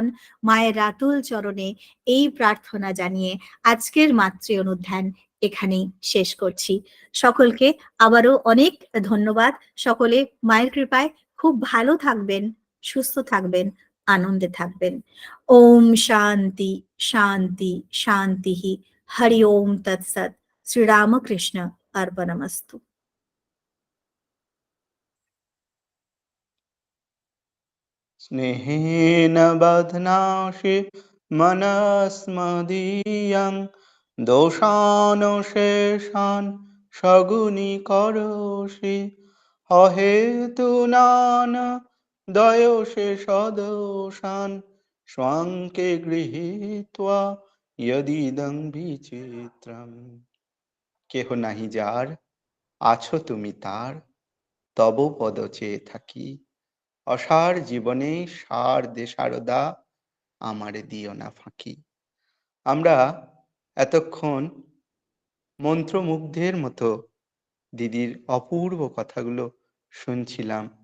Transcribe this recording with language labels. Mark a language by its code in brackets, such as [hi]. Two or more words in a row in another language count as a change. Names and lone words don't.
[bn] মায়ের রাতুল চরণে এই প্রার্থনা জানিয়ে আজকের মাতৃ অনুধ্যান এখানেই শেষ করছি। সকলকে আবারও অনেক ধন্যবাদ। সকলে মায়ের কৃপায় খুব ভালো থাকবেন, সুস্থ থাকবেন, আনন্দে থাকবেন। ওম শান্তি শান্তি শান্তি। হরি ওম তৎসৎ। শ্রীরামকৃষ্ণ अर्पणमस्तु। [sa] स्नेहेन बध्नासि मनस्मदीयं दोषानशेषान् सगुणीकरोषि अहेतुनान् दयोषे सदोषान् स्वाङ्के गृहीत्वा यदिदं विचित्रम्। [bn] কেহ নাহি যার, আছো তুমি তার, তব পদ চেয়ে থাকি। অসার জীবনে সার দে সারদা, আমারে দিও না ফাঁকি। আমরা এতক্ষণ মন্ত্রমুগ্ধের মতো দিদির অপূর্ব কথাগুলো শুনছিলাম।